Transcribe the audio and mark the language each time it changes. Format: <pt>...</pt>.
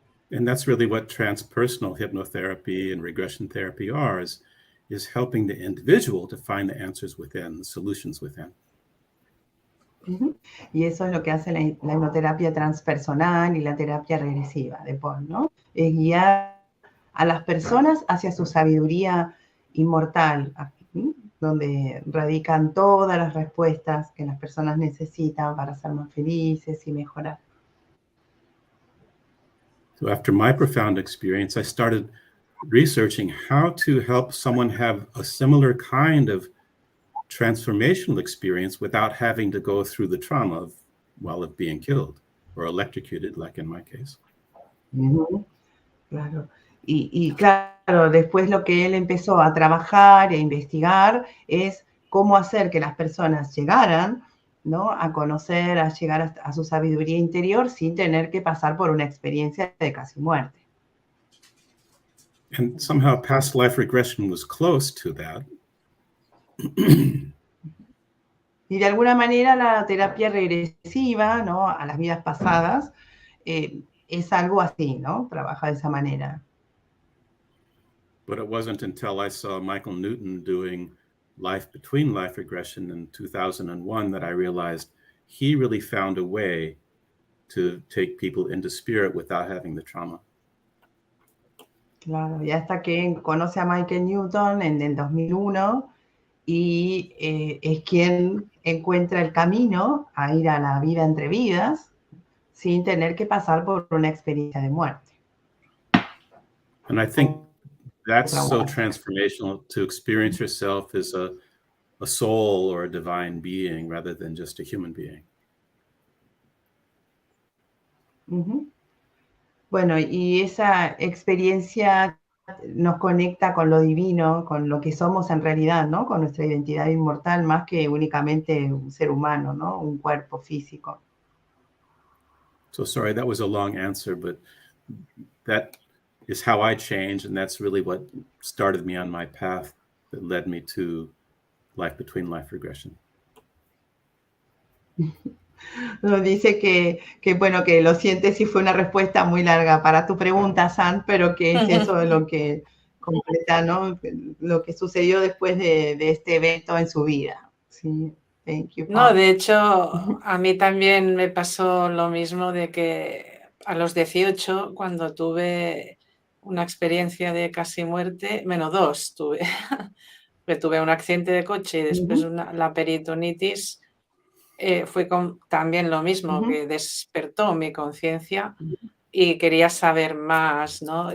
<en>And that's really what transpersonal hypnotherapy and regression therapy are, is helping the individual to find the answers within, the solutions within.</en> <es>Y eso es lo que hace la hipnoterapia transpersonal y la terapia regresiva de Paul, ¿no? Es guiar a las personas hacia su sabiduría inmortal, donde radican todas las respuestas que las personas necesitan para ser más felices y mejorar.</es> <en>So after my profound experience, I started researching how to help someone have a similar kind of transformational experience without having to go through the trauma of being killed or electrocuted, like in my case.</en> <es>Claro. Y claro, después lo que él empezó a trabajar e investigar es cómo hacer que las personas llegaran, ¿no?, a conocer, a llegar a su sabiduría interior sin tener que pasar por una experiencia de casi muerte.</es> <en>And somehow past life regression was close to that.</en> <es>Y de alguna manera la terapia regresiva, ¿no?, a las vidas pasadas, es algo así, ¿no? Trabaja de esa manera.</es> <en>But it wasn't until I saw Michael Newton doing life between life regression in 2001 that I realized he really found a way to take people into spirit without having the trauma.</en> <es>Claro, y hasta que conoce a Michael Newton en el 2001 y es quien encuentra el camino a ir a la vida entre vidas sin tener que pasar por una experiencia de muerte.</es> <en>And I think that's so transformational, to experience yourself as a soul or a divine being rather than just a human being.</en> <es>Bueno, y esa experiencia nos conecta con lo divino, con lo que somos en realidad, ¿no? Con nuestra identidad inmortal, más que únicamente un ser humano, ¿no? Un cuerpo físico.</es> <en>So sorry, that was a long answer, but that is how I changed, and that's really what started me on my path that led me to life between life regression.</en> <es>Nos dice bueno, que lo siente si fue una respuesta muy larga para tu pregunta, San, pero que es eso de lo que completa, ¿no? Lo que sucedió después de este evento en su vida.</es> <en>Sí, thank you, Paul.</en> <es>No, de hecho, a mí también me pasó lo mismo de que a los 18, cuando tuve una experiencia de casi muerte, menos dos tuve, que tuve un accidente de coche y después la peritonitis, fue también lo mismo, que despertó mi conciencia y quería saber más, ¿no?</es>